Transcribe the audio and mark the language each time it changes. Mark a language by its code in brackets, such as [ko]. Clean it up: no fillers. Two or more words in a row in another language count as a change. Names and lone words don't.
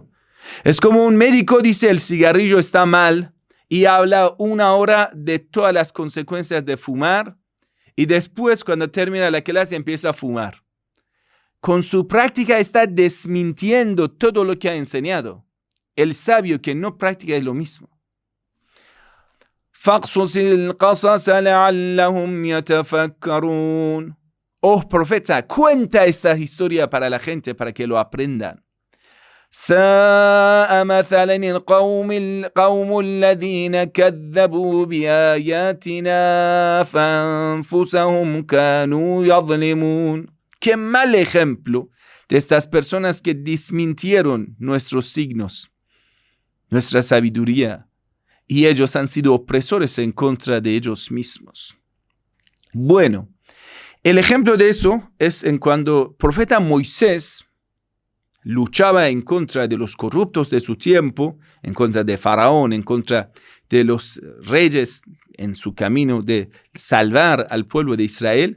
[es] Es como un médico dice el cigarrillo está mal y habla 1 hora de todas las consecuencias de fumar y después cuando termina la clase empieza a fumar. Con su práctica está desmintiendo todo lo que ha enseñado. El sabio que no practica es lo mismo. [ar] فَقْصُصِ الْقَصَصَ لَعَلَّهُمْ يَتَفَكَّرُونَ. [es] Oh profeta, cuenta esta historia para la gente, para que lo aprendan. [ar] سَاءَ مَثَلًا الْقَوْمُ الَّذِينَ كَذَّبُوا بِآيَاتِنَا فَأَنفُسَهُمْ كَانُوا يَظْلِمُونَ. [es] Qué mal ejemplo de estas personas que desmintieron nuestros signos, nuestra sabiduría, y ellos han sido opresores en contra de ellos mismos. Bueno, el ejemplo de eso es en cuando el profeta Moisés luchaba en contra de los corruptos de su tiempo, en contra de Faraón, en contra de los reyes en su camino de salvar al pueblo de Israel.